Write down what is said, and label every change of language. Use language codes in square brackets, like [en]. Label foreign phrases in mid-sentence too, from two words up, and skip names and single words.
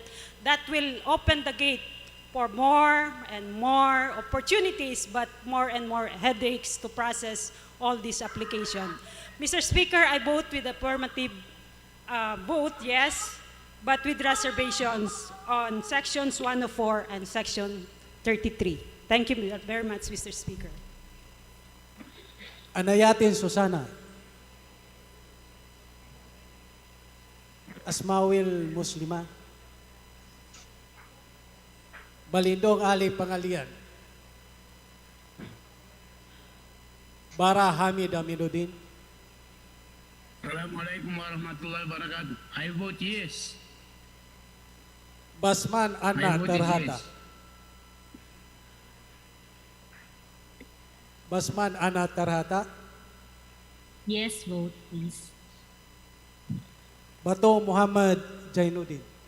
[en] That will open the gate for more and more opportunities, but more and more headaches to process all this application. Mr. Speaker, I vote with affirmative vote, yes, but with reservations on Sections 104 and Section 33. Thank you very much, Mr. Speaker. Anayatin Susana. Asmawil Muslima. Balindong Ali Pangalian. Bara Hamid Aminuddin. [ar] Assalamualaikum warahmatullahi wabarakatuh. [en] I vote yes. Basman Anna I voted Terhata. yes. Basman Anna Terhata. Yes, vote please. Bato Muhammad Jainuddin.